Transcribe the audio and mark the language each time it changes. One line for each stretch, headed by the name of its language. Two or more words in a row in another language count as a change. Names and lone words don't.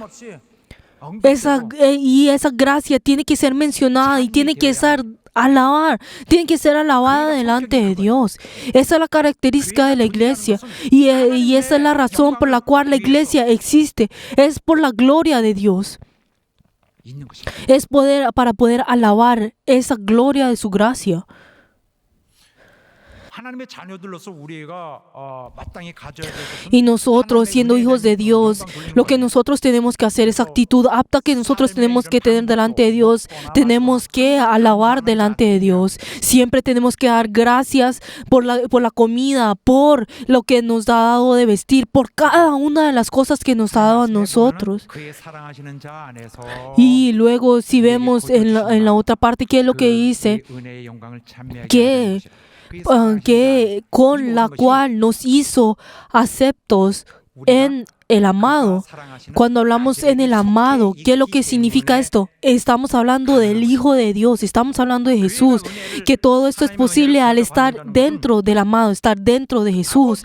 Spanish: Esa gracia tiene que ser mencionada y tiene que ser alabada delante de Dios. Esa es la característica de la iglesia y esa es la razón por la cual la iglesia existe. Es por la gloria de Dios. Es para poder alabar esa gloria de su gracia.
Korean: 하나님의 자녀들로서 우리가 마땅히 가져야 될 것은
Spanish: Y nosotros, siendo hijos de Dios, lo que nosotros tenemos que hacer, esa actitud apta que nosotros tenemos que tener delante de Dios, tenemos que alabar delante de Dios. Siempre tenemos que dar gracias por la comida, por lo que nos ha dado de vestir, por cada una de las cosas que nos ha dado a nosotros.
Korean: 그의 사랑하시는 자 안에서
Spanish: Y luego, si vemos en la otra parte, ¿qué es lo que dice?
Korean: 은혜의 영광을 찬미하게
Spanish: Que con la cual nos hizo aceptos en el amado. Cuando hablamos en el amado, ¿qué es lo que significa esto? Estamos hablando del Hijo de Dios, estamos hablando de Jesús, que todo esto es posible al estar dentro del amado, estar dentro de Jesús.